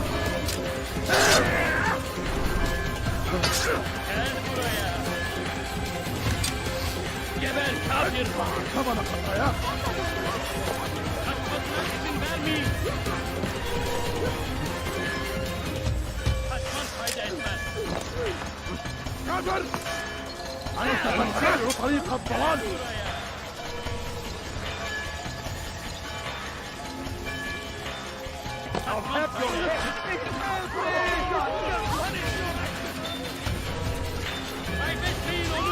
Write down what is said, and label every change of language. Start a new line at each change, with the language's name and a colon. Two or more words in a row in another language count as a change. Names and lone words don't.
Turkish: Gel buraya. Geber kafir. Kafana kafaya. Kaçmasına izin vermeyin. Kaçman fayda etmez.
Arabic: كافر! أنت تنتهي طريق الضلال!
English: I'll have your head!
Turkish: Kaybetmeyin onu!